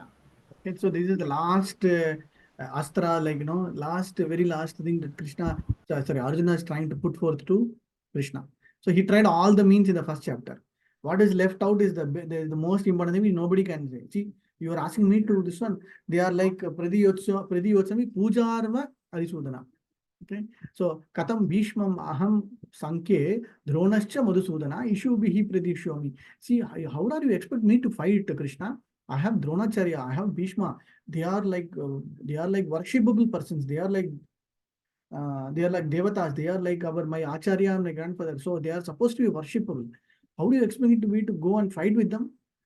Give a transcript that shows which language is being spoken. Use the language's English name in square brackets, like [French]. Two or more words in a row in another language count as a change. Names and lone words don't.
[English] Okay, so this is the last astra, like very last thing that Arjuna is trying to put forth to Krishna. So he tried all the means in the first chapter. What is left out is the most important thing nobody can say. See, you are asking me to this one. They are like [Sanskrit] Pradhiyotsami Pujarva Arisudana. [English] Okay, so [Sanskrit] Katam Bhishmam Aham Sanke Dronascha Madhusudana Ishubhihi Pradishyomi. [English] See, how do you expect me to fight Krishna? I have Dronacharya, I have Bhishma. They are like worshipable persons. They are like devatas. They are like my acharya and my grandfather. So they are supposed to be worshipable. How do you expect me to go and fight with them?